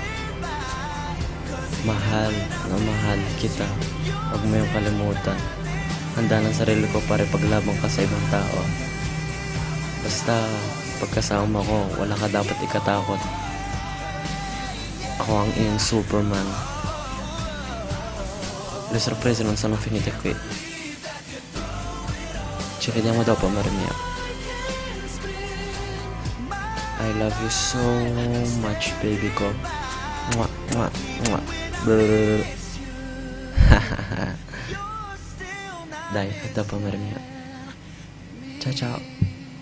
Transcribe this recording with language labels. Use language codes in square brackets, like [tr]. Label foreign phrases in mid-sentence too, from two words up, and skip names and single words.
[tl] Mahal na mahal kita. Huwag mo yung kalimutan. Handa ng sarili ko para paglabang ka sa ibang tao. Basta pagkasama ko, wala ka dapat ikatakot. Ako ang iyong Superman. [it] Le sorprese non sono finite qui. Ci vediamo dopo, amore mio. [en] I love you so much, baby ko. Mwah, mwah, mwah. Brrr. [it] Dai, a dopo, amore mio. Ciao, ciao.